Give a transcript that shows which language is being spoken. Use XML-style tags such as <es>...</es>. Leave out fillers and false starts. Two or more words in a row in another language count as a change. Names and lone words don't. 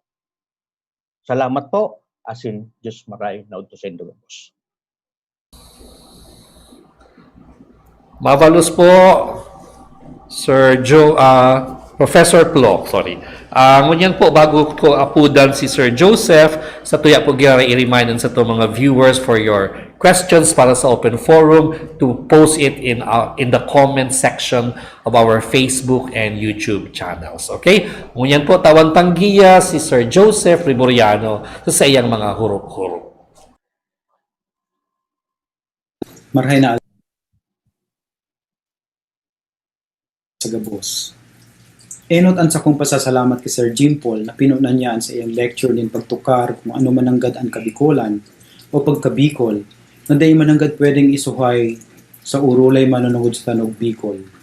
<bik>Salamat po, asin Diyos maray na udto sa indulogos. Mavalus po, Sir Professor Plo, sorry. Ngunyan po, bago ko apudan si Sir Joseph, sa tuya po gira i-remind sa to mga viewers</bik> <en>for your questions</en> <bik>para sa</bik> <en>open forum to post it in the comment section of our Facebook and YouTube channels. Okay?</en> <bik>Ngunyan po, tawan tanggiya si Sir Joseph Riboriano sa iyang mga hurop-hurop. Marhay na sa gabos. Enot an sa kong pasasalamat kay Sir Jim Paul na pinunan niya sa iyang lecture din pagtukar kung ano mananggad ang kabikolan o pagkabikol na day mananggad pwedeng isuhay sa urulay manunungod sa tanog Bicol.</bik>